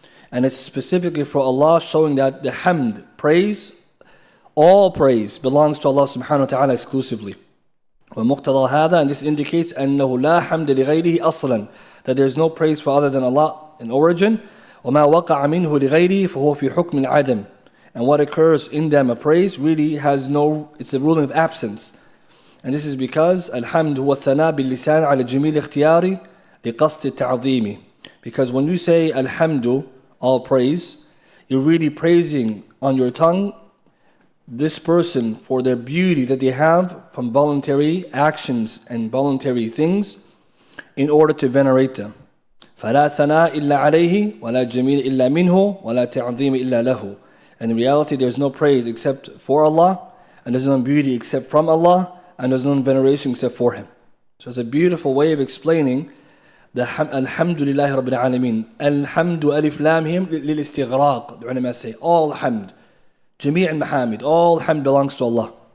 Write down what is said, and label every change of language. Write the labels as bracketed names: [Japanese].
[English] And it's specifically for Allah, showing that the hamd, praise, all praise belongs to Allah subhanahu wa ta'ala exclusively. [Arabic] ومقتضى هذا, [English] and this indicates [Arabic] أنه لا حمد لغيره أصلا, [English] that there is no praise for other than Allah in origin. [Arabic] وما وقع منه لغيره فهو في حكم العدم, [English] and what occurs in them, a praise, really has no, it's a ruling of absence. And this is because [Arabic] الحمد هو الثناء باللسان على جميل اختياري لقصد التعظيم. [English] Because when you say alhamdu, all praise, you're really praising on your tongue this person for their beauty that they have from voluntary actions and voluntary things in order to venerate them. [Arabic] فلا ثناء إلا عليه ولا جميل إلا منه ولا تعظيم إلا له. [English] And in reality, there's no praise except for Allah, and there's no beauty except from Allah, and there's no veneration except for Him. So it's a beautiful way of explaining the Alhamdulillah Rabbil Alameen. Alhamdu alif lam him lil istighraq. The ulama say all hamd, jami' al-mahamid, all hamd belongs to Allah.